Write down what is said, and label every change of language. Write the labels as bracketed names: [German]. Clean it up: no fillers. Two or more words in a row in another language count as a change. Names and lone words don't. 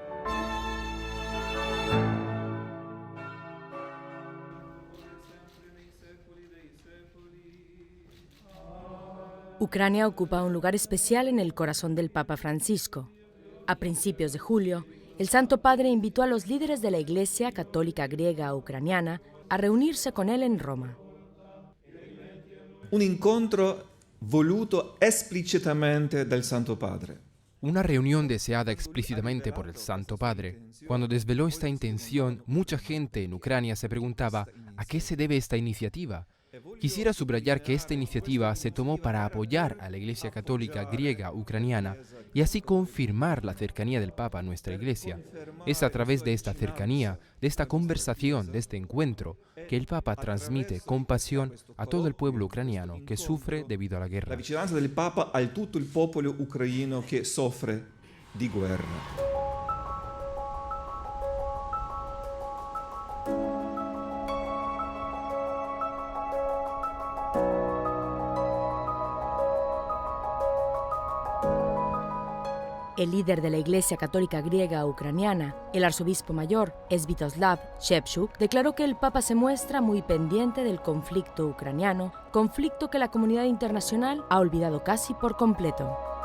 [Spanish] Ucrania ocupa un lugar especial en el corazón del Papa Francisco. A principios de julio, el Santo Padre invitó a los líderes de la Iglesia Católica Griega Ucraniana a reunirse con él en Roma. [Italian] Un incontro voluto esplicitamente dal Santo Padre. [Spanish] Una reunión deseada explícitamente por el Santo Padre. Cuando desveló esta intención, mucha gente en Ucrania se preguntaba ¿a qué se debe esta iniciativa? Quisiera subrayar que esta iniciativa se tomó para apoyar a la Iglesia Católica Griega Ucraniana y así confirmar la cercanía del Papa a nuestra Iglesia. Es a través de esta cercanía, de esta conversación, de este encuentro, que el Papa transmite compasión a todo el pueblo ucraniano que sufre debido a la guerra. [Italian] La vicinanza del Papa a tutto il popolo ucraino che soffre di guerra. [Spanish] El líder de la Iglesia Católica Griega Ucraniana, el arzobispo mayor, Sviatoslav Shevchuk, declaró que el Papa se muestra muy pendiente del conflicto ucraniano, conflicto que la comunidad internacional ha olvidado casi por completo.